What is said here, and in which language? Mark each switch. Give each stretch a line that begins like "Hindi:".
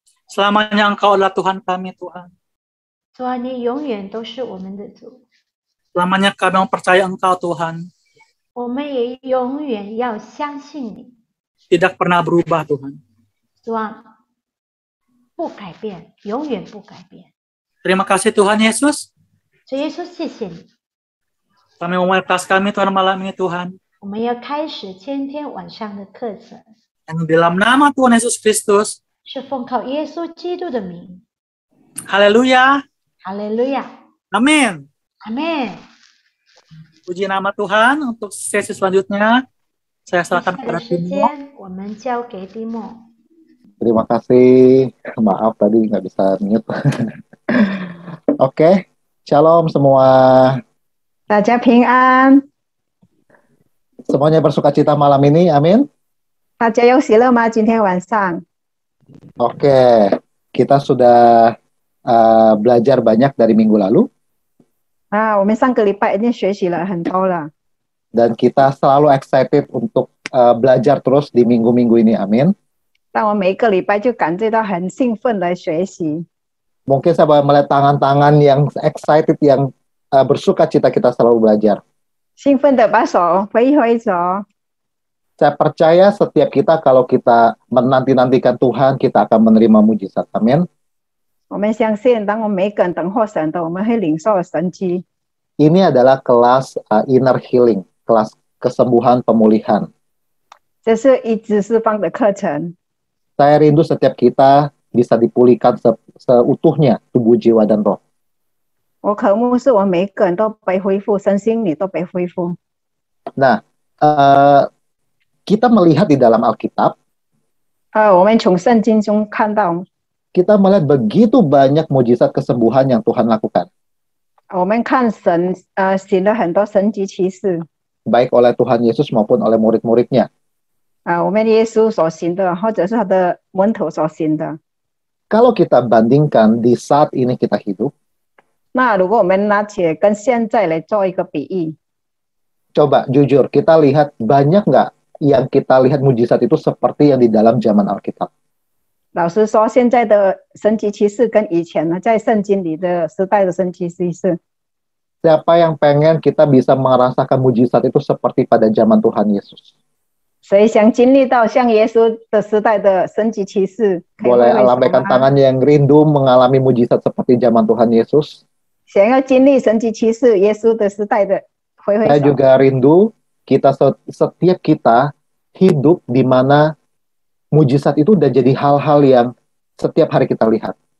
Indonesian: Selamanya Engkau adalah Tuhan kami, Tuhan.
Chinese: 主啊，你永远都是我们的主。
Indonesian: Selamanya kami mempercayai Engkau, Tuhan.
Chinese: 我们也永远要相信你。
Indonesian: Tidak pernah berubah, Tuhan.
Chinese: 主啊，不改变，永远不改变。
Indonesian: Terima kasih Tuhan Yesus.
Chinese: 主耶稣，谢谢你。
Indonesian: Kami memulai kelas kami Tuhan malam ini, Tuhan.
Chinese: 我们要开始今天晚上的课程，
Indonesian: Yang dalam nama Tuhan Yesus Kristus.
Chinese: 是奉靠耶稣基督的名。
Indonesian: Haleluya.
Chinese: 哈利路亚，
Indonesian: Amin.
Chinese: 阿门。
Indonesian: Puji nama Tuhan. Untuk sesi selanjutnya, saya
Chinese: 接下
Indonesian: serahkan
Chinese: 来
Indonesian: kepada
Chinese: 的时
Indonesian: Timo.
Chinese: 间，我们交给蒂莫。
Indonesian: Terima kasih. Maaf tadi nggak bisa mute. Oke, shalom semua.
Chinese: 大家平安，
Indonesian: Semuanya bersukacita malam ini, amin.
Chinese: 大家有喜乐吗？今天晚上
Indonesian: Oke, kita sudah belajar banyak dari minggu lalu.
Chinese: 啊，我们上个礼拜已经学习了很多了，
Indonesian: Dan kita selalu excited untuk belajar terus di minggu-minggu ini, amin.
Chinese: 但我每一个礼拜就感觉到很兴奋的学习。
Indonesian: Mungkin saya melihat tangan-tangan yang excited, yang bersukacita kita selalu belajar.
Chinese: 兴奋的把手挥一挥手，
Indonesian: Saya percaya setiap kita kalau kita menanti-nantikan Tuhan, kita akan menerima mujizat. Amin.
Chinese: 我们相信，当我们每个人等候神的，我们会领受神迹。
Indonesian: Ini adalah kelas inner healing, kelas kesembuhan pemulihan.
Chinese: 这是医治释放的课程。
Indonesian: Saya rindu setiap kita bisa dipulihkan seutuhnya tubuh, jiwa, dan roh.
Chinese: 我渴慕是我们每个人都被恢复，身心灵都被恢复。
Indonesian: Nah, kita melihat di dalam Alkitab,
Chinese: 我们从圣经中看到，
Indonesian: kita melihat begitu banyak mujizat kesembuhan yang Tuhan lakukan.
Chinese: 我们看神行了很多神迹奇事，
Indonesian: Baik oleh Tuhan Yesus maupun oleh murid-muridnya.
Chinese: 我们耶稣所行的，或者是他的门徒所行的。
Indonesian: Kalau kita bandingkan di saat ini kita hidup,
Chinese: 那如果我们拿起跟现在来做一个比喻，
Indonesian: coba jujur, kita lihat banyak nggak yang kita lihat mujizat itu seperti yang di dalam zaman Alkitab?
Chinese: 老实说，现在的神迹奇事跟以前呢，在圣经里的时代的神迹奇事，
Indonesian: Siapa yang pengen kita bisa merasakan mujizat itu seperti pada zaman Tuhan Yesus?
Chinese: 谁想经历到像耶稣的时代的神迹奇事？
Indonesian: Boleh lambaikan tangan yang rindu mengalami mujizat seperti zaman Tuhan Yesus?
Chinese: 想要经历神迹奇事，耶稣的时代的挥挥
Indonesian: Saya
Chinese: 手。
Indonesian: juga rindu setiap kita hidup di mana mujizat itu udah jadi hal-hal yang setiap hari kita lihat.